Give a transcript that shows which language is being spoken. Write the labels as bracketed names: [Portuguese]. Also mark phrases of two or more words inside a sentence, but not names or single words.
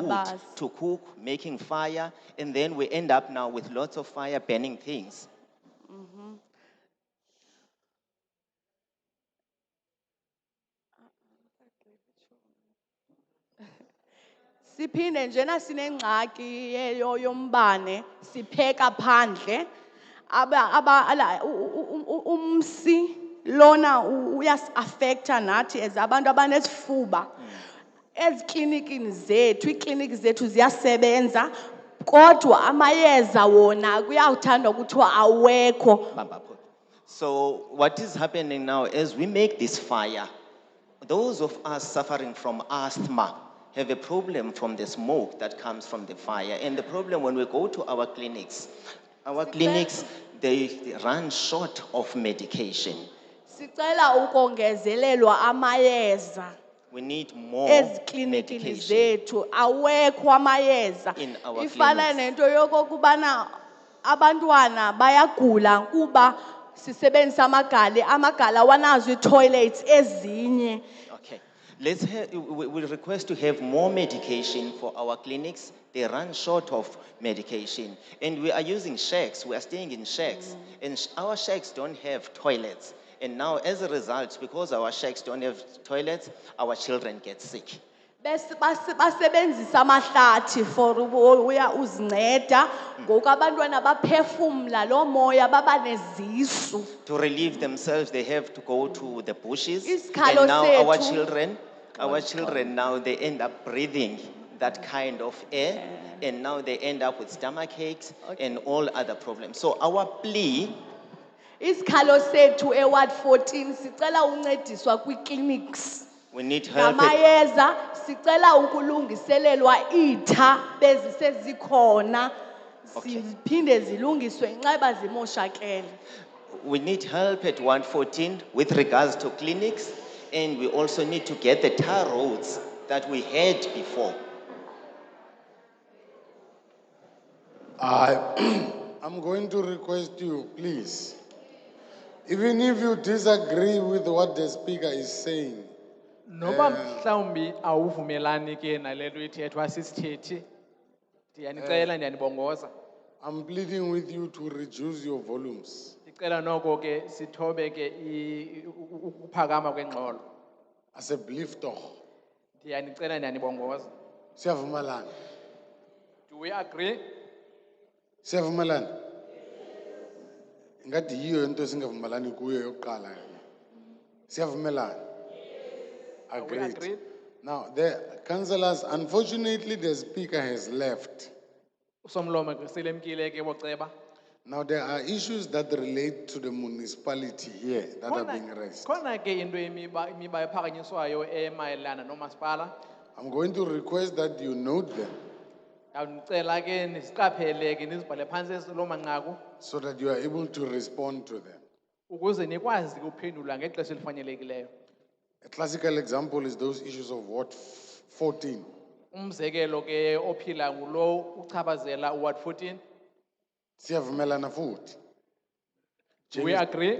[Xhosa] Siyabasa. [English] to cook, making fire, and then we end up now with lots of fire burning things. [Xhosa] Siphinde njena sinengxaki yombane sipheka phandle umsi lona uyas affecta nathi as abantu abanesifuba. Eziklinikini zethu iikliniki zethu ziyasebenza kodwa amayeza wona kuyawuthanda ukuthiwa awekho. [English] So what is happening now as we make this fire, those of us suffering from asthma have a problem from the smoke that comes from the fire. And the problem when we go to our clinics, they run short of medication. [Xhosa] Sicela ukongezelelwa amayeza. [English] We need more [Xhosa] Eziklinikini [English] medication. [Xhosa] zethu awekho amayeza. [English] In our [Xhosa] Ifana [English] clinics. [Xhosa] nento yokokubana abantwana bayagula kuba sisebenzisa amagali awanazo ii-toilets ezinye. [English] Okay. We request to have more medication for our clinics. They run short of medication. And we are using shacks. We are staying in shacks. And our shacks don't have toilets. And now, as a result, because our shacks don't have toilets, our children get sick. [Xhosa] Basebenzisa amahlathi for uya uzinceda ngoku abantwana baphefumla lo moya baba nezisu. [English] To relieve themselves, they have to go to the bushes. [Xhosa] Isikhalo [English] And now [Xhosa] sethu- [English] our children now, they end up breathing that kind of air. And now they end up with stomach aches and all other problems. So our plea, [Xhosa] Isikhalo sethu eWard 14 sicela uncediswa kwi-clinics. [English] we need help. [Xhosa] Namayeza sicela ukulungiselelwa itha bezisezikhona ziphinde zilungiswe nxeba zimoshakele. [English] We need help at 114 with regards to clinics, and we also need to get the tar roads that we had before. I'm going to request you, please. Even if you disagree with what the speaker is saying, [Xhosa] Noba mhlawumbi awuvumelani ke nale nto ithethwa sisithethi, ndiyanicela ndiyanibongoza. [English] I'm pleading with you to reduce your volumes. [Xhosa] Ndicela noko ke sithobe ke ukuphakama kwengxolo. As a belief toch. Ndiyanicela ndiyanibongoza. Siyavumelana. [English] Do we agree? [Xhosa] Siyavumelana. Ngathi yiyo into esingavumelani kuyo yokuqala. Siyavumelana. [English] Agreed. Agreed. Now, the councillors, unfortunately, the speaker has left. [Xhosa] Usomlomo ke selemkile ke boceba. [English] Now, there are issues that relate to the municipality here that are being raised. [Xhosa] Khona ke into imiba ephakanyiswayo emayelana nomasipala. [English] I'm going to request that you note them [Xhosa] Ndicela ke nisiqaphele ke nizibhale phantsi lo manqaku [English] so that you are able to respond to them. [Xhosa] ukuze nikwazi ukuphendula ngexesha elifanelekileyo. [English] A classical example is those issues of Ward 14. [Xhosa] Umzekelo ke ophila ngulo uchapazela uWard 14. Siyavumelana futhi. [English] Do we agree?